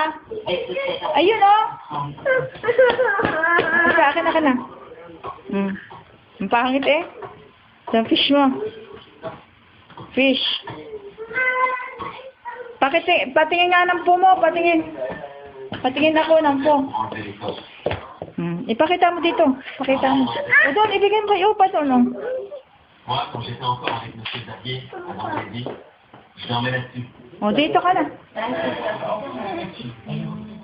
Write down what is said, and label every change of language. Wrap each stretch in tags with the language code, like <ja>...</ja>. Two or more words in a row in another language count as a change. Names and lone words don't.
<tl>Ayun, oh. Sa akin na. Ang pangit eh. Sa fish mo. Fish. Patingin nga ng po mo. Patingin ako ng po.</tl> <fr>Enlever les poches.</fr> <tl>Ipakita mo dito. Pakita mo. O doon, ibigay mo kay Opa doon, oh.</tl> <fr>Moi, quand j'étais encore avec M. Xavier, avant j'ai dit, je dormais là-dessus.</fr> <tl>O, dito ka na.</tl> <fr>Et on</fr>